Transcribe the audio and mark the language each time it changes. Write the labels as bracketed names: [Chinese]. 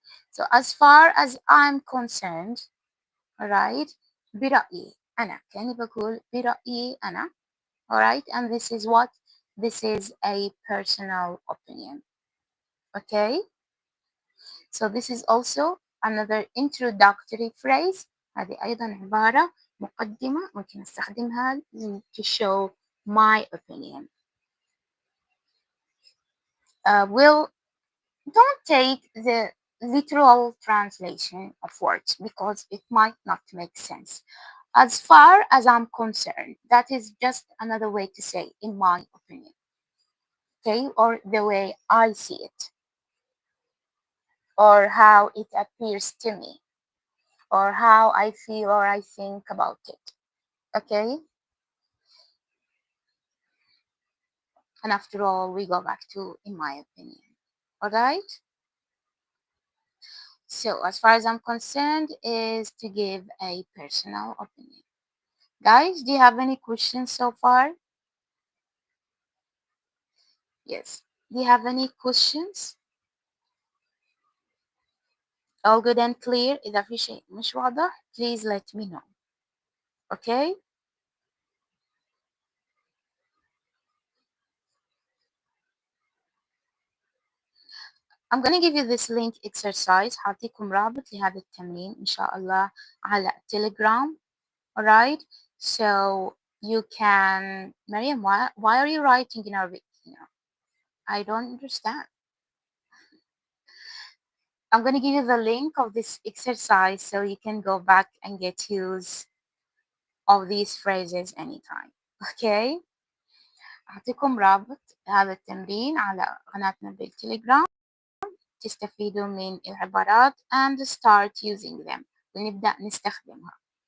[English] So as far as I'm concerned, alright, [Arabic] برأيي أنا كأني بقول برأيي أنا, [English] alright, and this is what? This is a personal opinion, okay? So this is also another introductory phrase. [Arabic] هذه أيضا عبارة مقدمة ممكن أستخدمها [English] to show my opinion. We'll don't take the literal translation of words because it might not make sense. As far as I'm concerned, that is just another way to say, in my opinion, okay, or the way I see it, or how it appears to me, or how I feel or I think about it, okay? And after all, we go back to, in my opinion, all right? So, as far as I'm concerned, is to give a personal opinion. Guys, do you have any questions so far? Yes. Do you have any questions? All good and clear. [Arabic] إذا في شيء مش واضح, [English] please let me know. Okay? I'm gonna give you this link exercise. [Arabic] هعطيكم رابط لهذا التمرين إن شاء الله على Telegram. [English] Alright? So you can... Mariam, why are you writing in Arabic? I don't understand. I'm going to give you the link of this exercise so you can go back and get use of these phrases anytime. Okay? [Arabic] أعطيكم رابط هذا التمرين على قناتنا بالتليجرام تستفيدوا من العبارات [English] and start using them [Arabic] ونبدأ نستخدمها.